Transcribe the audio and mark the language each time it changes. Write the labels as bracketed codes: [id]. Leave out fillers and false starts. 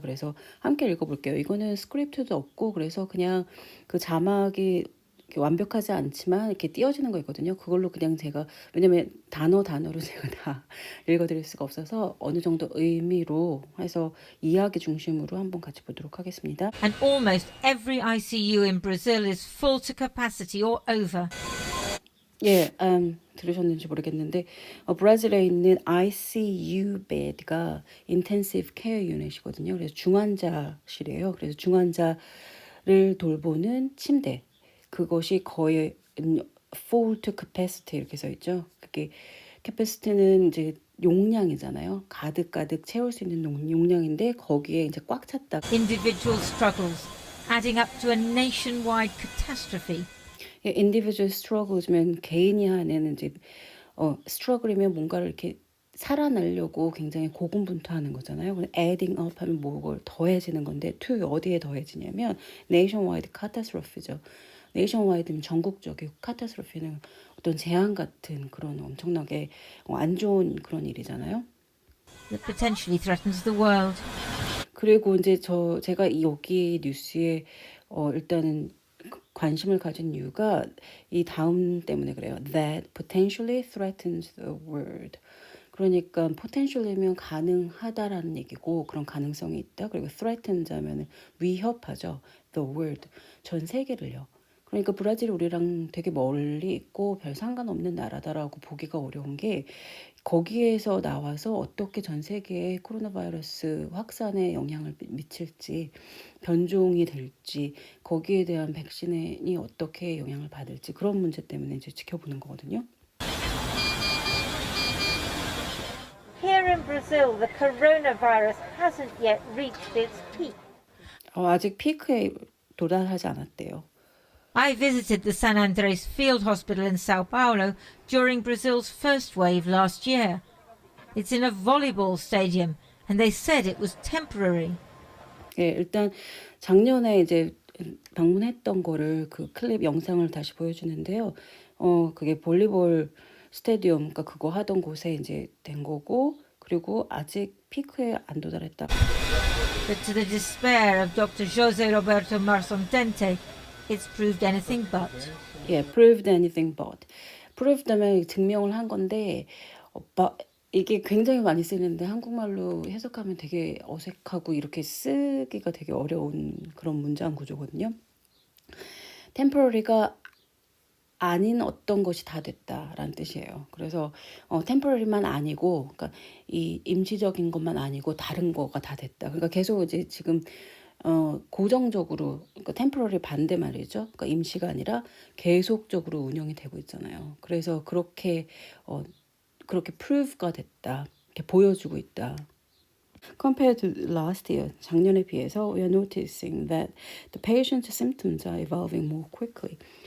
[ko] 그래서 함께 읽어볼게요. 이거는 스크립트도 없고 그래서 그냥 그 자막이 이렇게 완벽하지 않지만 이렇게 띄어지는 거 있거든요. 그걸로 그냥 제가 왜냐면 단어로 제가 다 읽어드릴 수가 없어서 어느 정도 의미로 해서 이야기 중심으로 한번 같이 보도록 하겠습니다. [en] And almost every ICU in Brazil is full to capacity or over. [ko] 예, 들으셨는지 모르겠는데 브라질에 있는 ICU bed가 Intensive Care Unit이거든요. 그래서 중환자실이에요. 그래서 중환자를 돌보는 침대. 그것이 거의 [en] full to capacity [ko] 이렇게 써 있죠. 그게 capacity는 이제 용량이잖아요. 가득 채울 수 있는 용량인데 거기에 이제 꽉 찼다. [en] Individual struggles, adding up to a nationwide catastrophe. [ko] 예, individual struggles면 개인이 하는 이제 struggle이면 뭔가를 이렇게 살아내려고 굉장히 고군분투하는 거잖아요. adding up 하면 뭐를 더해지는 건데 to 어디에 더해지냐면 nationwide catastrophe죠. nationwide는 전국적이고 catastrophe는 어떤 재앙 같은 그런 엄청나게 안 좋은 그런 일이잖아요. [en] That potentially threatens the world. [ko] 그리고 이제 제가 여기 뉴스에 일단은 관심을 가진 이유가 이 다음 때문에 그래요. [en] That potentially threatens the world. [ko] 그러니까 potential이면 가능하다라는 얘기고 그런 가능성이 있다. 그리고 threatens 하면 위협하죠. [en] The world. [ko] 전 세계를요. 그러니까 브라질이 우리랑 되게 멀리 있고 별 상관없는 나라다라고 보기가 어려운 게 거기에서 나와서 어떻게 전 세계에 코로나 바이러스 확산에 영향을 미칠지, 변종이 될지, 거기에 대한 백신이 어떻게 영향을 받을지 그런 문제 때문에 이제 지켜보는 거거든요. [en] Here in Brazil, the coronavirus hasn't yet reached its peak. [ko] 아직 피크에 도달하지 않았대요. [en] I visited the San Andres Field Hospital in Sao Paulo during Brazil's first wave last year. It's in a volleyball stadium, and they said it was temporary. [ko] 예, 일단 작년에 이제 방문했던 거를 그 클립 영상을 다시 보여주는데요. 그게 볼리볼 스테디움, 그러니까 그거 하던 곳에 이제 된 거고, 그리고 아직 피크에 안 도달했다. [en] But to the despair of Dr. José Roberto Marsondente, it's proved anything but. 예, proved anything but. [ko] proved 하면 증명을 한 건데, 이게 굉장히 많이 쓰는데 한국말로 해석하면 되게 어색하고 이렇게 쓰기가 되게 어려운 그런 문장 구조거든요. temporary가 아닌 어떤 것이 다 됐다라는 뜻이에요. 그래서 temporary만 아니고, 그러니까 이 임시적인 것만 아니고 다른 거가 다 됐다. 그러니까 계속 이제 지금 고정적으로, 그러니까 temporary 반대 말이죠. 그러니까 임시가 아니라 계속적으로 운영이 되고 있잖아요. 그래서 그렇게 prove가 됐다. 이렇게 보여주고 있다. [en] Compared to last year, [ko] 작년에 비해서 [en] we are noticing that the patient's symptoms are evolving more quickly.